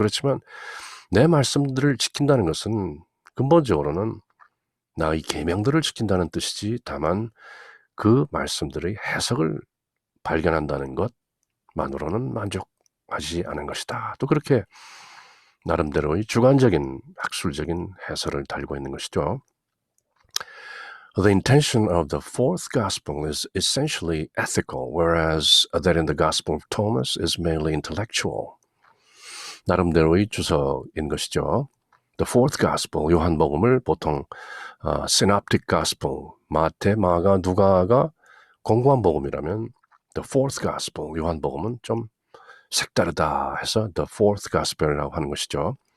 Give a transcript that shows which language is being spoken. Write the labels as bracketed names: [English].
[Korean] 그렇지만 내 말씀들을 지킨다는 것은 근본적으로는 나의 계명들을 지킨다는 뜻이지 다만 그 말씀들의 해석을 발견한다는 것만으로는 만족하지 않은 것이다. 또 그렇게 나름대로의 주관적인 학술적인 해설을 달고 있는 것이죠. [English] The intention of the fourth gospel is essentially ethical, whereas that in the gospel of Thomas is mainly intellectual. [Korean] 나름대로의 주석인 것이죠. The fourth gospel, 요한복음을 보통 synoptic gospel, 마태, 마가, 누가가 공고한 복음이라면 the fourth gospel, 요한복음은 좀 색다르다 해서 the fourth gospel이라고 하는 것이죠.